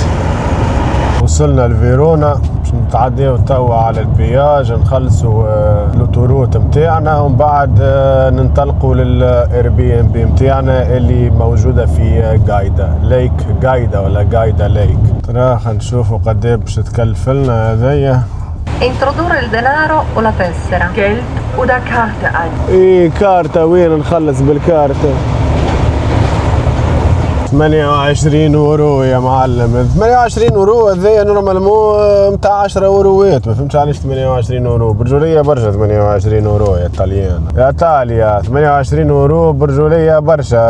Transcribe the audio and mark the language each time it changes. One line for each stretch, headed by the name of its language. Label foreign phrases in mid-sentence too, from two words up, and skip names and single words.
Arabic: وصلنا لفيرونا باش نتعداو توا على البياج نخلصوا اللوتوروت متاعنا، ومن بعد ننطلقوا للاير بي ام بي متاعنا اللي موجوده في غايدا ولا غايدا ليك. ترى خلينا نشوفوا قد ايه باش تكلف لنا هذيا.
Italian: Introdurre il denaro o la tessera?
German: Geld oder Karte ein.
Arabic: ايه كارتة. وين نخلص بالكارتة؟ 28 اورو يا معلم. 28 اورو هذايا نورمالمون متاع 10 اوروات. ما فهمتش علاش 28 اورو برجوليه برشا. 28 اورو يا طليان يا ايطاليا 28 اورو برجوليه برشا.